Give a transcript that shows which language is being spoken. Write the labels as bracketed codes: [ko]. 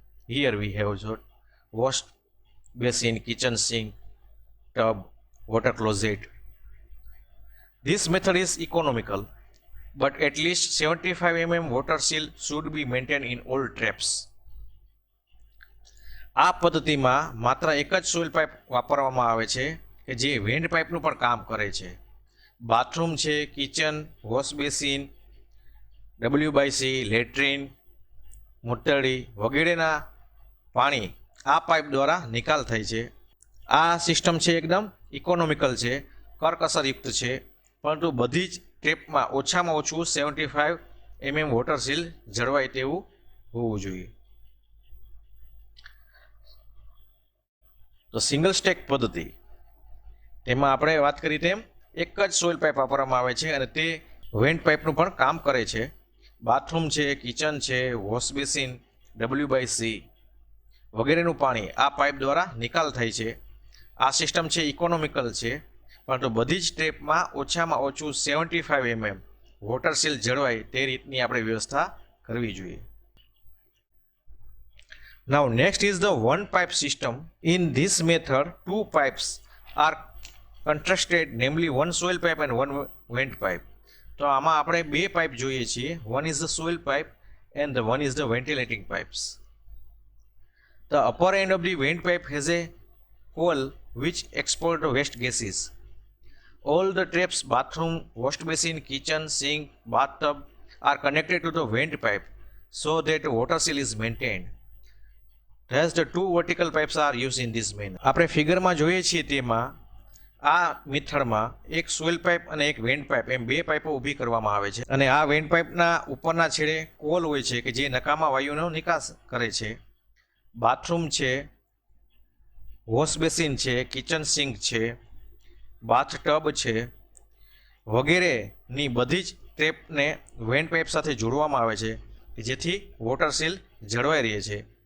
[en] Here we have wash basin, kitchen sink, tub, water closet. This method is economical, but at least 75 mm water seal should be maintained in all traps. [gu] આ પદ્ધતિમાં માત્ર એક જ soil pipe વાપરવામાં આવે છે કે જે વેન્ટ પાઇપનું પણ કામ કરે છે. બાથરૂમ છે, kitchen, wash basin, WC, latrine, મૂતરડી વગેરેના પાણી આ પાઇપ દ્વારા નિકાલ થાય છે. આ સિસ્ટમ છે એકદમ ઇકોનોમિકલ છે, કરકસરયુક્ત છે, પરંતુ બધી જ ટેપમાં ઓછામાં ઓછું 75 mm વોટર સીલ જળવાય તેવું હોવું જોઈએ. તો સિંગલ સ્ટેક પદ્ધતિ, તેમાં આપણે વાત કરી તેમ એક જ સોઇલ પાઇપ વાપરવામાં આવે છે અને તે વેન્ટ પાઇપનું પણ કામ કરે છે. બાથરૂમ છે, કિચન છે, વોશ બેસિન, WC વગેરેનું પાણી આ પાઇપ દ્વારા નિકાલ થાય છે. આ સિસ્ટમ છે ઇકોનોમિકલ છે, પરંતુ બધી જ ટેપમાં ઓછામાં ઓછું 75 mm વોટર સીલ જળવાય તે રીતની આપણે વ્યવસ્થા કરવી જોઈએ. [en] Now next is the one pipe system. In this method, two pipes are contrasted, namely one soil pipe and one vent pipe. [gu] તો આમાં આપણે બે પાઇપ જોઈએ છીએ. [en] One is the soil pipe and the one is the ventilating pipes. The upper end of the vent pipe has a hole which expels the waste gases. All the taps, bathroom, wash basin, kitchen, sink, bathtub are connected to the vent pipe so that water seal is maintained. Thus the two vertical pipes are used in this manner. [gu] આપણે ફિગરમાં જોઈએ છીએ તેમાં આ મેથડમાં એક soil pipe અને એક vent pipe એમ બે પાઇપો ઊભી કરવામાં આવે છે અને આ વેન્ટ પાઇપના ઉપરના છેડે કોલ હોય છે કે જે નકામા વાયુનો નિકાસ કરે છે. બાથરૂમ છે, વોશ બેસિન છે, કિચન સિંક છે, બાથ ટબ છે વગેરેની બધી જ ટેપને વેન્ટ પાઇપ સાથે જોડવામાં આવે છે કે જેથી વોટર સીલ જળવાઈ રહે છે.